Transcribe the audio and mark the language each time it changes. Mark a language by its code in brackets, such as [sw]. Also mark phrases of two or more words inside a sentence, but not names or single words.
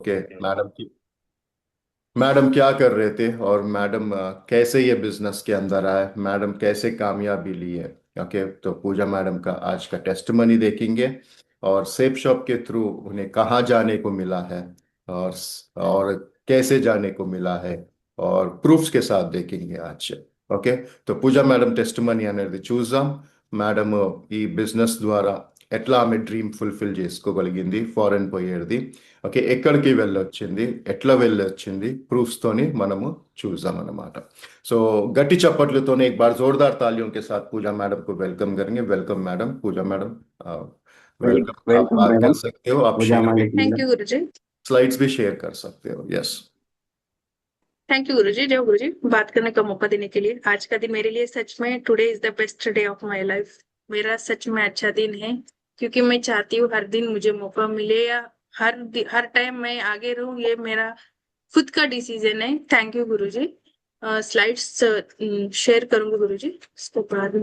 [hi] ओके मैडम क्या कर रहे थे, और मैडम कैसे ये बिजनेस के अंदर आए, मैडम कैसे कामयाबी ली है। ओके, तो पूजा मैडम का आज का टेस्टमनी देखेंगे, और सेप शॉप के थ्रू उन्हें कहाँ जाने को मिला है, और और कैसे जाने को मिला है, और प्रूफ्स के साथ देखेंगे आज। [te] ఓకే, तो పూజ మేడం టెస్టిమనీ అనేది చూద్దాం. మేడం ఈ బిజినెస్ ద్వారా ఎట్లా ఆమె [en] dream fulfil [te] చేసుకోగలిగింది, ఫారెన్ పోయేది. ఓకే, ఎక్కడికి వెళ్ళొచ్చింది, ఎట్లా వెళ్ళొచ్చింది, ప్రూఫ్స్ తోని మనము చూద్దాం అన్నమాట. [hi] సో గట్టి చప్పట్లతోనే एक बार जोरदार तालियों के साथ पूजा मैडम को वेलकम करेंगे. वेलकम मैडम, पूजा मैडम, वेलकम. आप वेलकम बात कर मैडम। सकते हो, आप पूजा शेयर भी, मालिक थैंक मैडम। यू गुरुजी। स्लाइड्स भी शेयर कर सकते हो. यस. [en] thank you [hi] गुरुजी, जय गुरुजी, बात करने का मौका देने के लिए। आज का दिन मेरे लिए सच में [en] today is the best day of my life. [hi] मेरा सच में अच्छा दिन है, क्योंकि मैं चाहती हूँ हर दिन मुझे मौका मिले, या हर टाइम मैं आगे रहूं। ये मेरा खुद का डिसीजन है। [en] thank you [hi] गुरुजी। स्लाइड्स शेयर करूंगी गुरुजी, इसको बाद में।